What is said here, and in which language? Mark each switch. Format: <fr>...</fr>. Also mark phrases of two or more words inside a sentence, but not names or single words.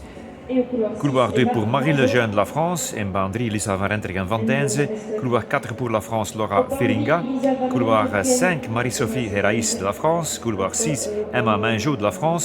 <fr>Couloir 2 pour Marie Lejeune de la France.</fr> <nl>In baan 3, Lisa van Rentergem van Deinze.</nl> <fr>Couloir 4 pour la France, Laura Feringa. Couloir 5, Marie-Sophie Heraïs de la France. Couloir 6, Emma Minjot de la France.</fr>